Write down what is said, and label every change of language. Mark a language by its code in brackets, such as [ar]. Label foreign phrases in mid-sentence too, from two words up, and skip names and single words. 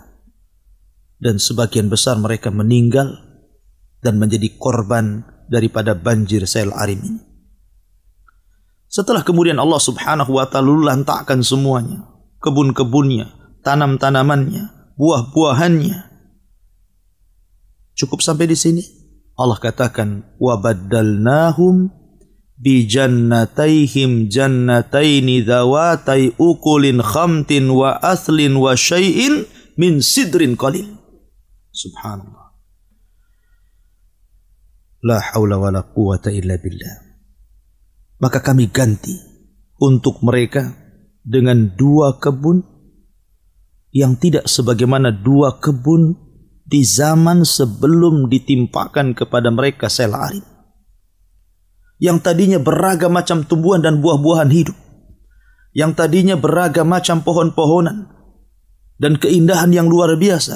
[id] Dan sebagian besar mereka meninggal dan menjadi korban daripada banjir Sail Arim ini. Setelah kemudian Allah [ar] سبحانه وتعالى [id] lantakkan semuanya, kebun-kebunnya, tanam-tanamannya, buah-buahannya. Cukup sampai di sini? Allah katakan, [ar] وبدلناهم بجنتيهم جنتين ذواتي أكل خمط وأثل وشيء من سدر قليل. Subhanallah. لا حول ولا قوة إلا بالله. [id] Maka kami ganti untuk mereka dengan 2 kebun yang tidak sebagaimana 2 kebun di zaman sebelum ditimpakan kepada mereka Sail Arim, yang tadinya beragam macam tumbuhan dan buah-buahan hidup, yang tadinya beragam macam pohon-pohonan dan keindahan yang luar biasa.